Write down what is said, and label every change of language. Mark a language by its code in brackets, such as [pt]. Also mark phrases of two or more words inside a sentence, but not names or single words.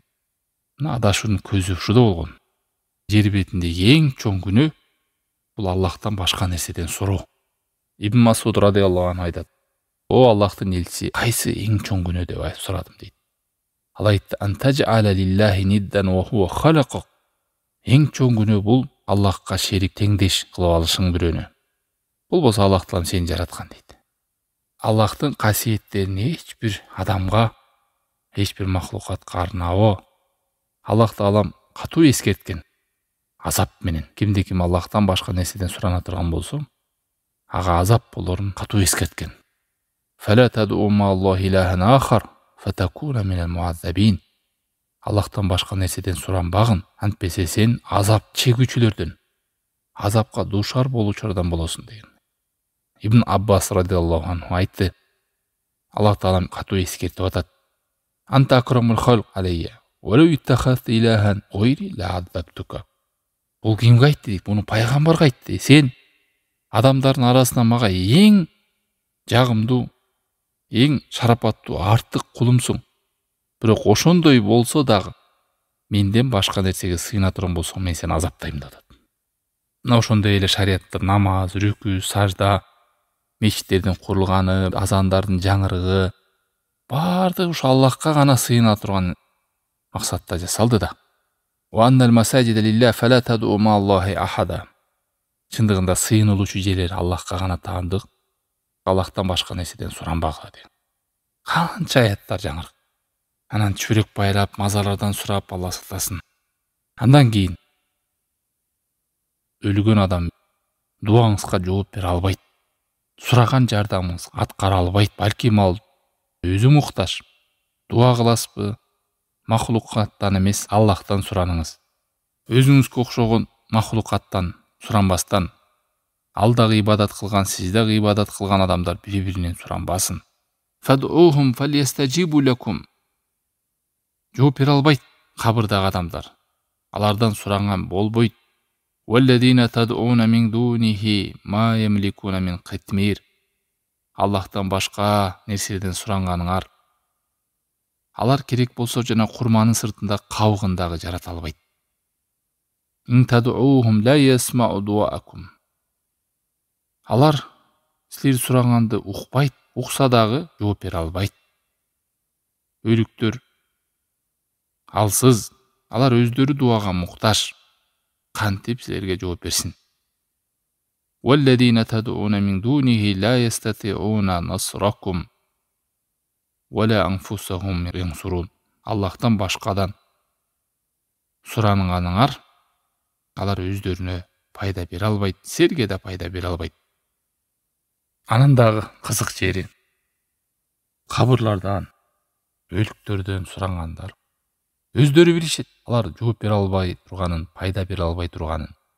[ky] Мына адашуунун көзү ушуда болгон. Жер бетиндеги эң чоң күнөө бул Аллахтан башка нерседен суроо. Ибн Масуд [ar] رضي الله عنه [ky] айтат: "О Аллахтын элчиси, кайсы эң чоң күнөө деп сурадым" дейт. Ал айтты: [ar] "أن تجعل لله ندا وهو خلقك." [ky] Эң чоң күнөө бул Аллахка шерик, теңдеш кылып алышың бирөөнү. Бул болсо Аллах Таалам сени жараткан дейт. Аллахтын касиеттерин эч бир адамга, эч бир махлукатка арнабоо. Аллах Таалам катуу эскерткен. Азап менен. Кимде ким Аллахтан башка нерседен сурана турган болсо, ага азап болорун катуу эскерткен. [ar] "فلا تدع مع الله إلها آخر فتكون من المعذبين." [ky] Аллахтан башка нерседен суранбагын, антпесе сен азап чегүүчүлөрдөн, азапка дуушар болуучулардан болосуң деген. Ибн Аббас [ar] رضي الله عنه [ky] айтты. Аллах Таалам катуу эскертип атат. [ar] أنت أكرم الخلق علي. ولو اتخذت إلها غيري لعذبتك. [ky] Бул кимге айтты дейт? Буну пайгамбарга айтты. Сен адамдардын арасынан мага эң жагымдуу, эң шарапаттуу, артык кулумсуң. Бирок ошондой болсо дагы менден башка нерсеге сыйына турган болсоң, мен сени азаптайм деп атат. Мына ошондой эле шариятта намаз, рүкү, сажда, мечиттердин курулганы, азандардын жаңырыгы баардыгы ушу Аллахка гана сыйына турган максатта жасалды да. [ar] وأن المساجد لله فلا تدعوا مع الله أحدا. [ky] Чындыгында сыйынылуучу жерлер Аллахка гана таандык, Аллахтан башка нерседен суранбагыла деген. Канча аяттар жаңырык. Анан чүрөк байлап, мазарлардан сурап Алла сактасын. Андан кийин өлгөн адам дуаңызга жооп бере албайт. Сураган жардамыңыз аткара албайт. Балким ал өзү муктаж. Дуа кыласызбы? Махлукаттан эмес, Аллахтан сураныңыз. Өзүңүзгө окшогон махлукаттан суранбастан, ал дагы ибадат кылган, сиз дагы ибадат кылган адамдар бири-биринен суранбасын. [ar] فادعوهم فليستجيبوا لكم. [ky] Жооп бере албайт кабырдагы адамдар. Алардан суранган болбойт. [ar] والذين تدعون من دونه ما يملكون من قطمير. [ky] Аллахтан башка нерседен суранганыңар алар керек болсо жана курманын сыртында кабыгын дагы жарата албайт. [ar] إن تدعوهم لا يسمعوا دعاءكم. [ky] Алар силер сураганды укпайт, укса дагы жооп бере албайт. Өлүктөр алсыз, алар өздөрү дуага муктаж. Кантип силерге жооп берсин? [ar] والذين تدعون من دونه لا يستطيعون نصركم ولا أنفسهم ينصرون. [ky] Аллахтан башкадан суранганыңар алар өздөрүнө пайда бере албайт, силерге да пайда бере албайт. Анан дагы кызык жери кабырлардан, өлүктөрдөн сурангандар өздөрү билишет, алар жооп бере албай турганын, пайда бере албай турганын.